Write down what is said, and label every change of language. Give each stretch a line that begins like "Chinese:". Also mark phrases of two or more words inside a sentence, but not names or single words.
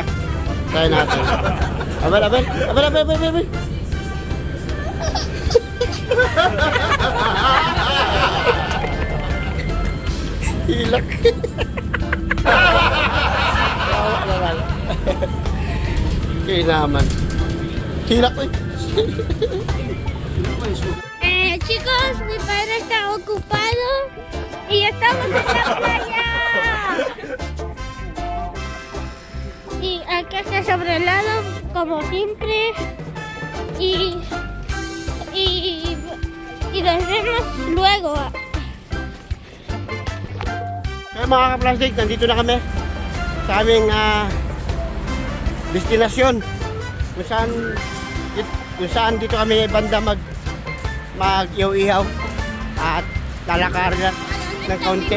Filipino: Try natin. Abal. Hilak. Tawa naman. Kaya naman. Hilak ko
Spanish: Chicos, mi padre está ocupado y estamos en la playa. Y aquí está sobre el lado, como siempre. Y nos vemos luego.
Filipino: Kaya mga ka-plastic, nandito na kami sa aming destinasyon kung saan dito kami banda mag-ihaw-ihaw at lalakarin ng kaunti.